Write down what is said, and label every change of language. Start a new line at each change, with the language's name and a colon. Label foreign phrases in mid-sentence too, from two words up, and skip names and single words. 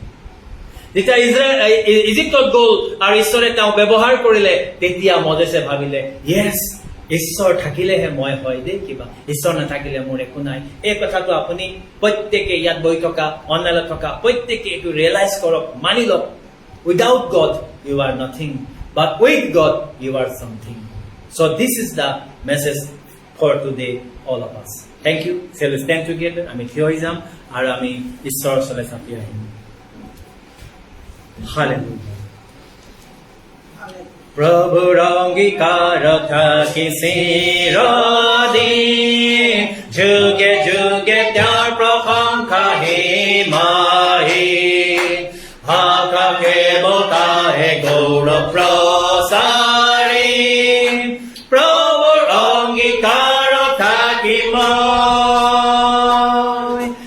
Assamese: যেতিয়া ইজিপ্তত গ'ল আৰু ঈশ্বৰে তেওঁ ব্যৱহাৰ কৰিলে, তেতিয়া মজেছে ভাবিলে, য়েছ, ঈশ্বৰ থাকিলেহে মই হয় দেই কিবা, ঈশ্বৰ নাথাকিলে মোৰ একো নাই। এই কথাটো আপুনি প্ৰত্যেকে ইয়াত বহি থকা, অনলাইনত থকা প্ৰত্যেকে এইটো ৰিয়েলাইজ কৰক, মানি লওক।
English: without God you are nothing, but with God you are something. So this is the message for today, all of us. Thank you. Shall we stand together?
Assamese: আমি থিয় হৈ যাম আৰু আমি ঈশ্বৰৰ ওচৰলৈ চাপি আহিম। Hallelujah. প্রভুর অঙ্গীকার থাকি চিরদিন, যুগে যুগে তেওঁৰ প্ৰশংসা হে মাহি, আকাশে বতাহে গৌৰৱ প্ৰচাৰি, প্ৰভুৰ অঙ্গীকার থাকি মই